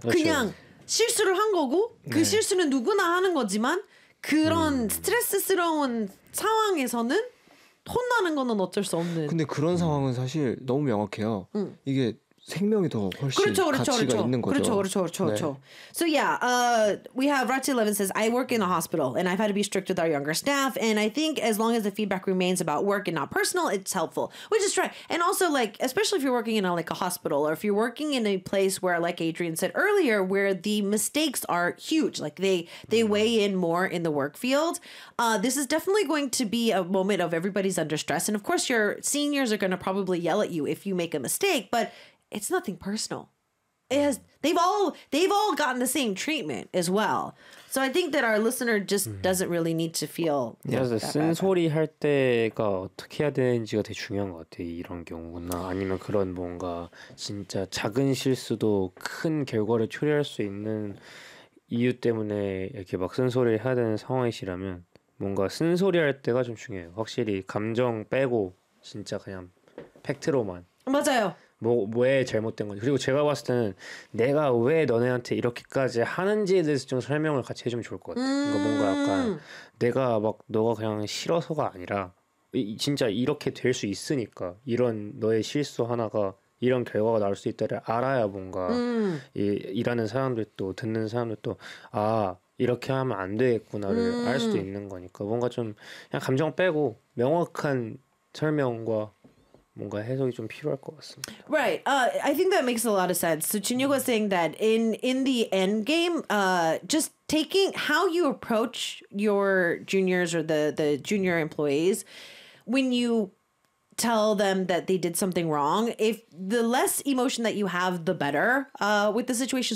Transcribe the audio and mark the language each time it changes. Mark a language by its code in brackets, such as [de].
[ko] 그냥 그쵸. 실수를 한 거고 그 네. 실수는 누구나 하는 거지만 그런 스트레스스러운 상황에서는 혼나는 거는 어쩔 수 없는 근데 그런 상황은 사실 너무 명확해요. 이게 생명이 더 훨씬 그렇죠, 그렇죠, 가치가 그렇죠. 있는 거죠. 그렇죠, 그렇죠, 그렇죠, 네. 그렇죠. [en] So yeah, we have Ratchet11 says, I work in a hospital and I've had to be strict with our younger staff. And I think as long as the feedback remains about work and not personal, it's helpful. Which is right. And also like, especially if you're working in a hospital or if you're working in a place where, like Adrian said earlier, where the mistakes are huge, like they weigh in more in the work field. This is definitely going to be a moment of everybody's under stress. And of course, your seniors are going to probably yell at you if you make a mistake. But it's nothing personal. They've all gotten the same treatment as well. So I think that our listener just doesn't really need to feel. [ko] Yeah, 쓴소리 할 때가 어떻게 해야 되는지가 되게 중요한 것 같아요. 이런 경우나 아니면 그런 뭔가 진짜 작은 실수도 큰 결과를 초래할 수 있는 이유 때문에 이렇게 막 쓴소리를 해야 되는 상황이시라면 뭔가 쓴소리 할 때가 좀 중요해요. 확실히 감정 빼고 진짜 그냥 팩트로만. 맞아요. 뭐 왜 잘못된 건지 그리고 제가 봤을 때는 내가 왜 너네한테 이렇게까지 하는지에 대해서 좀 설명을 같이 해주면 좋을 것 같아. 뭔가 약간 내가 막 너가 그냥 싫어서가 아니라 진짜 이렇게 될 수 있으니까 이런 너의 실수 하나가 이런 결과가 나올 수 있다를 알아야 뭔가 일하는 사람들도 듣는 사람들도 아 이렇게 하면 안 되겠구나를 알 수도 있는 거니까 뭔가 좀 그냥 감정 빼고 명확한 설명과 뭔가 해석이 좀 필요할 것 같습니다. [en] Right. I think that makes a lot of sense. So Chinyuk was saying that in the end game, just taking how you approach your juniors or the junior employees when you tell them that they did something wrong, if the less emotion that you have, the better with the situation.